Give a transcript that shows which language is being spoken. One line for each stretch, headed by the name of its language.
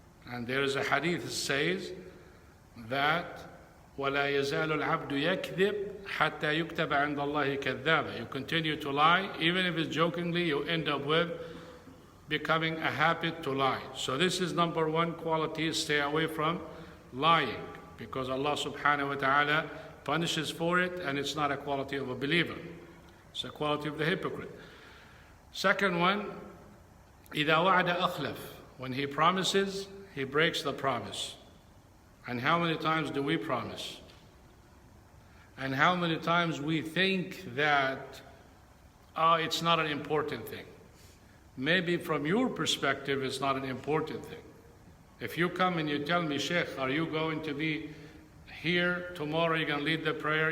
English: And there is a hadith that says that
Arabic: وَلَا يَزَالُ الْعَبْدُ يَكْذِبْ حَتَّى يُكْتَبَ عِنْدَ اللَّهِ كَذَّابًا.
English: You continue to lie, even if it's jokingly, you end up with becoming a habit to lie. So this is number one quality: stay away from lying, because Allah subhanahu wa ta'ala punishes for it, and it's not a quality of a believer. It's a quality of the hypocrite. Second one,
Arabic: إِذَا وَعَدَ أَخْلَفْ.
English: When he promises, he breaks the promise. And how many times do we promise? And how many times we think that, it's not an important thing. Maybe from your perspective, it's not an important thing. If you come and you tell me, Sheikh, are you going to be here tomorrow? You're going to lead the prayer?